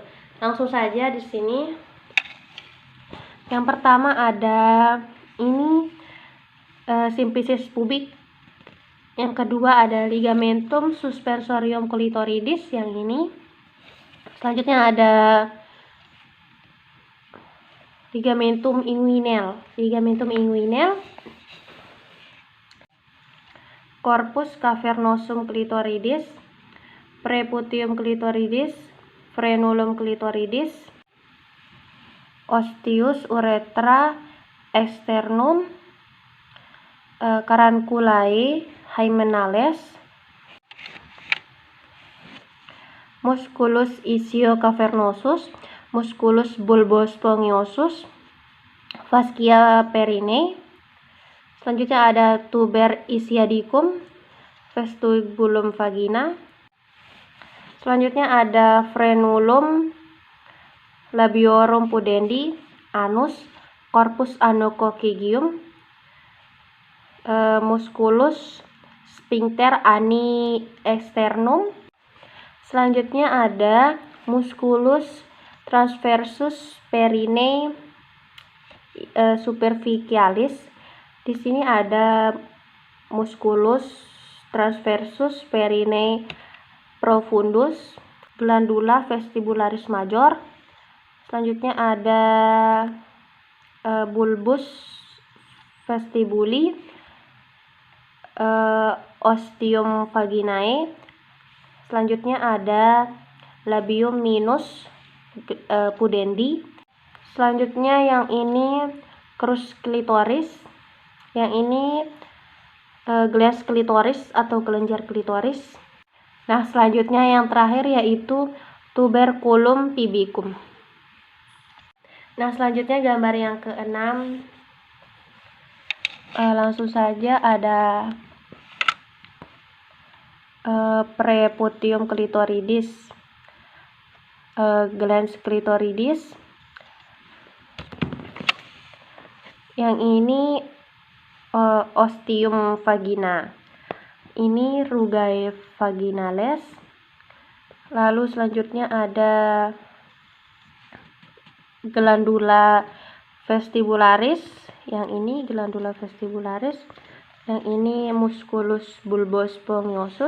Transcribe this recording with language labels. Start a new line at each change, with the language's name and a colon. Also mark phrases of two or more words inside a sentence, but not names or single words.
Indonesian: Langsung saja di sini. Yang pertama ada ini
Latin: symphysis pubis.
Indonesian: Yang kedua ada
Latin: ligamentum suspensorium clitoridis
Indonesian: yang ini. Selanjutnya ada
Latin: ligamentum inguinal, corpus cavernosum clitoridis, preputium clitoridis, frenulum clitoridis, ostius urethra externum, caranculae hymenales, musculus ischiocavernosus, musculus bulbospongiosus, fascia perine.
Indonesian: Selanjutnya ada
Latin: tuber isiadicum, vestibulum vagina.
Indonesian: Selanjutnya ada
Latin: frenulum labiorum pudendi, anus, corpus anococcygeum, musculus sphincter ani externum.
Indonesian: Selanjutnya ada
Latin: musculus transversus perine superficialis.
Indonesian: Di sini ada
Latin: musculus transversus perine profundus, glandula vestibularis major.
Indonesian: Selanjutnya ada
Latin: bulbus vestibuli, ostium vaginae.
Indonesian: Selanjutnya ada
Latin: labium minus pudendi.
Indonesian: Selanjutnya yang ini
Latin: crus clitoris,
Indonesian: yang ini
Latin: glans clitoris
Indonesian: atau kelenjar klitoris. Nah, selanjutnya yang terakhir yaitu
Latin: tuberculum pubicum.
Indonesian: Nah, selanjutnya gambar yang keenam, langsung saja ada
Latin: preputium clitoridis, glans clitoridis.
Indonesian: Yang ini
Latin: ostium vagina, ini rugae vaginales.
Indonesian: Lalu selanjutnya ada
Latin: glandula vestibularis,
Indonesian: yang ini
Latin: glandula vestibularis,
Indonesian: yang ini
Latin: musculus bulbospongiosus.